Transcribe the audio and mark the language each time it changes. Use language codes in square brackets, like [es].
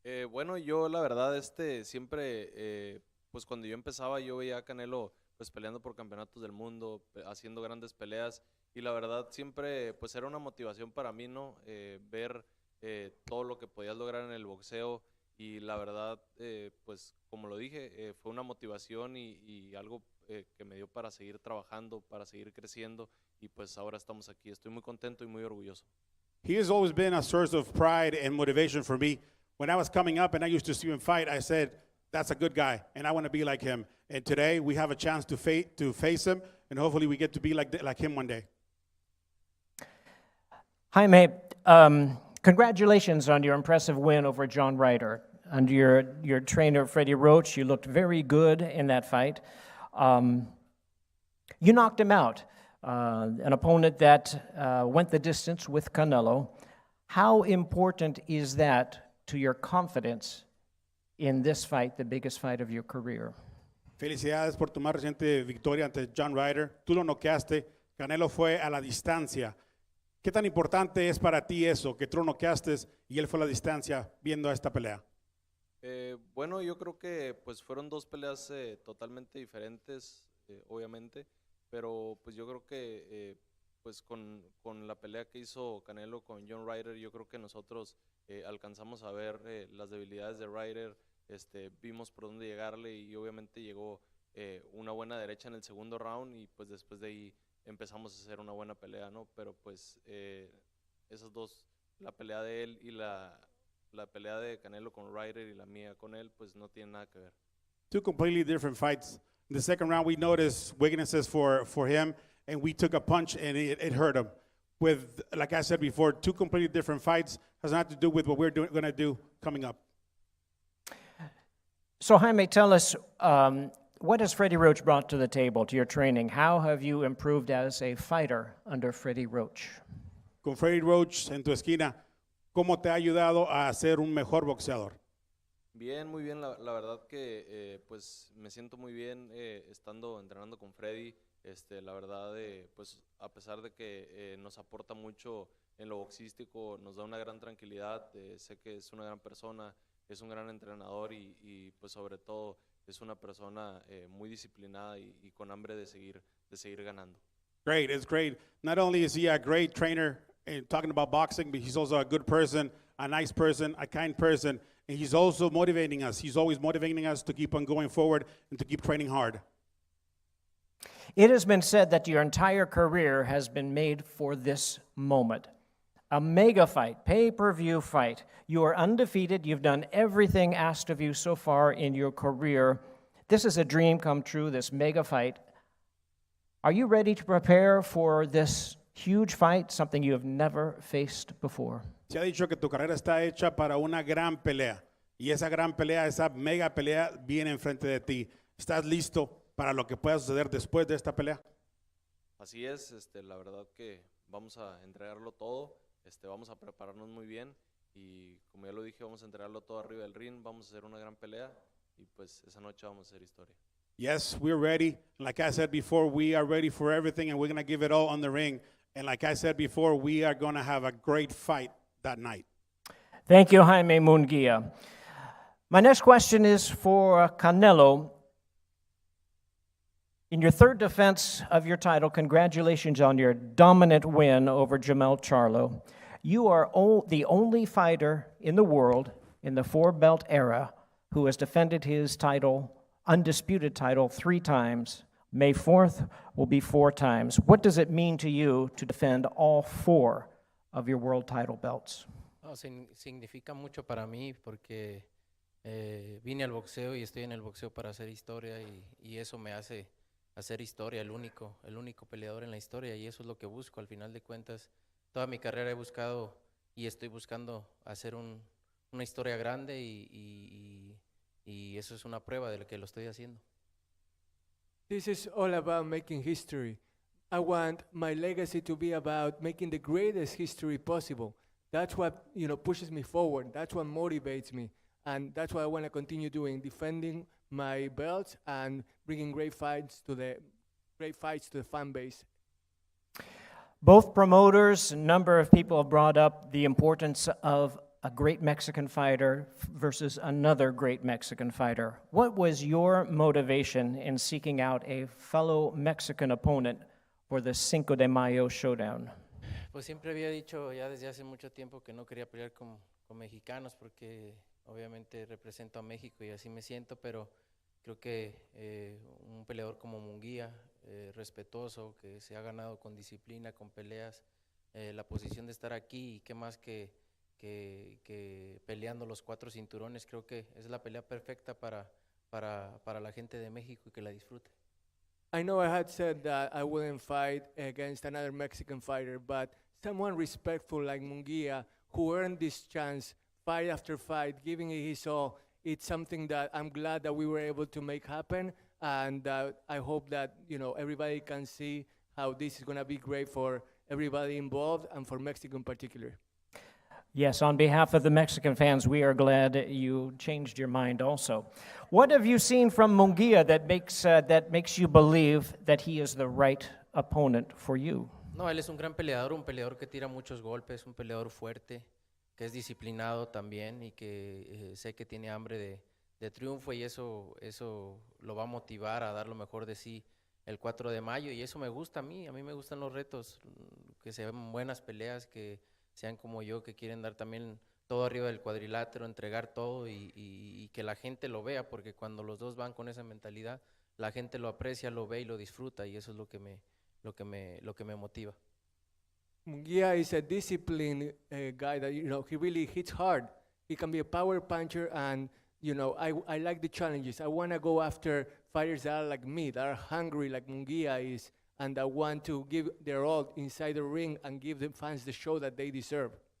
[es] Bueno, yo la verdad siempre, pues cuando yo empezaba yo veía a Canelo pues peleando por campeonatos del mundo, haciendo grandes peleas y la verdad siempre pues era una motivación para mí, ¿no? Ver todo lo que podías lograr en el boxeo y la verdad pues como lo dije fue una motivación y algo que me dio para seguir trabajando, para seguir creciendo y pues ahora estamos aquí. Estoy muy contento y muy orgulloso. [en] He has always been a source of pride and motivation for me. When I was coming up and I used to see him fight, I said, that's a good guy, and I want to be like him. And today we have a chance to face him, and hopefully we get to be like him one day. Jaime, congratulations on your impressive win over John Ryder. Under your trainer, Freddie Roach, you looked very good in that fight. You knocked him out, an opponent that went the distance with Canelo. How important is that to your confidence in this fight, the biggest fight of your career? [es] Felicidades por tu más reciente victoria ante John Ryder. Tú lo noqueaste, Canelo fue a la distancia. ¿Qué tan importante es para ti eso, que tú lo noqueaste y él fue a la distancia viendo esta pelea? Bueno, yo creo que pues fueron dos peleas totalmente diferentes, obviamente, pero pues yo creo que pues con la pelea que hizo Canelo con John Ryder, yo creo que nosotros alcanzamos a ver las debilidades de Ryder, vimos por dónde llegarle y obviamente llegó una buena derecha en el segundo round y pues después de ahí empezamos a hacer una buena pelea, ¿no? Pero pues esas dos, la pelea de él y la pelea de Canelo con Ryder y la mía con él, pues no tienen nada que ver. [en] Two completely different fights. In the second round, we noticed weaknesses for him, and we took a punch, and it hurt him. With, like I said before, two completely different fights has nothing to do with what we're going to do coming up. So Jaime, tell us, what has Freddie Roach brought to the table, to your training? How have you improved as a fighter under Freddie Roach? [es] Con Freddie Roach en tu esquina, ¿cómo te ha ayudado a ser un mejor boxeador? Bien, muy bien, la verdad que pues me siento muy bien estando entrenando con Freddy, la verdad pues a pesar de que nos aporta mucho en lo boxístico, nos da una gran tranquilidad, sé que es una gran persona, es un gran entrenador y pues sobre todo es una persona muy disciplinada y con hambre de seguir ganando. [en] Great, it's great. Not only is he a great trainer talking about boxing, but he's also a good person, a nice person, a kind person, and he's also motivating us. He's always motivating us to keep on going forward and to keep training hard. It has been said that your entire career has been made for this moment. A mega fight, pay-per-view fight. You are undefeated. You've done everything asked of you so far in your career. This is a dream come true, this mega fight. Are you ready to prepare for this huge fight, something you have never faced before? [es] Se ha dicho que tu carrera está hecha para una gran pelea. Y esa gran pelea, esa mega pelea, viene enfrente de ti. ¿Estás listo para lo que pueda suceder después de esta pelea? Así es, la verdad que vamos a entregarlo todo, vamos a prepararnos muy bien y como ya lo dije, vamos a entregarlo todo arriba del ring, vamos a hacer una gran pelea y pues esa noche vamos a hacer historia. [en] Yes, we're ready. Like I said before, we are ready for everything and we're going to give it all on the ring. And like I said before, we are going to have a great fight that night. Thank you, Jaime Munguia. My next question is for Canelo. In your third defense of your title, congratulations on your dominant win over Jamel Charlo. You are the only fighter in the world in the four-belt era who has defended his title, undisputed title, 3 times. May 4th will be 4 times. What does it mean to you to defend all 4 of your world title belts? [es] No, significa mucho para mí porque vine al boxeo y estoy en el boxeo para hacer historia y eso me hace hacer historia, el único peleador en la historia, y eso es lo que busco. Al final de cuentas, toda mi carrera he buscado y estoy buscando hacer una historia grande y eso es una prueba de lo que lo estoy haciendo. [en] This is all about making history. I want my legacy to be about making the greatest history possible. That's what, pushes me forward. That's what motivates me. And that's what I want to continue doing, defending my belts and bringing great fights to the fan base. Both promoters, a number of people have brought up the importance of a great Mexican fighter versus another great Mexican fighter. What was your motivation in seeking out a fellow Mexican opponent for the Cinco de Mayo showdown? [es] Pues siempre había dicho ya desde hace mucho tiempo que no quería pelear con mexicanos porque obviamente represento a México y así me siento, pero creo que un peleador como Munguía, respetuoso, que se ha ganado con disciplina, con peleas, la posición de estar aquí y qué más que peleando los 4 cinturones, creo que es la pelea perfecta para la gente de México y que la disfrute. [en] I know I had said that I wouldn't fight against another Mexican fighter, but someone respectful like Munguia, who earned this chance fight after fight, giving it his all, it's something that I'm glad that we were able to make happen, and I hope that everybody can see how this is going to be great for everybody involved and for Mexico in particular. Yes, on behalf of the Mexican fans, we are glad you changed your mind also. What have you seen from Munguia that makes you believe that he is the right opponent for you? [es] No, él es un gran peleador, un peleador que tira muchos golpes, un peleador fuerte, que es disciplinado también y que sé que tiene hambre de triunfo y eso lo va a motivar a dar lo mejor de sí el 4 de mayo y eso me gusta a mí me gustan los retos, que sean buenas peleas, que sean como yo, que quieren dar también todo arriba del cuadrilátero, entregar todo y que la gente lo vea, porque cuando los dos van con esa mentalidad, la gente lo aprecia, lo ve y lo disfruta y eso es lo que me motiva. [en] Munguia is a disciplined guy that he really hits hard. He can be a power puncher, and I like the challenges. I want to go after fighters that are like me, that are hungry like Munguia is, and that want to give their all inside the ring and give the fans the show that they deserve.